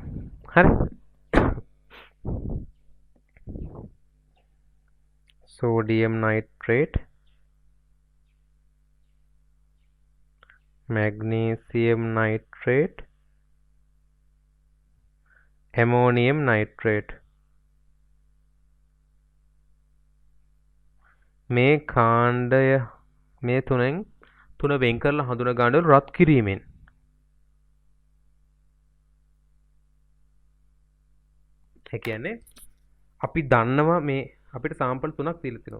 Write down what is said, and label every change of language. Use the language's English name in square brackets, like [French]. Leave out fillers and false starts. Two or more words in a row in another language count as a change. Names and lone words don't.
[Sinhala] හරි. [English] sodium nitrate, magnesium nitrate, ammonium nitrate. [Sinhala] මේ කාණ්ඩය මේ තුනෙන් තුන වෙන් කරලා හඳුනා ගන්න රත් කිරීමෙන් ඒ කියන්නේ අපි දන්නවා මේ අපිට සාම්පල් තුනක් දීලා තිනවා.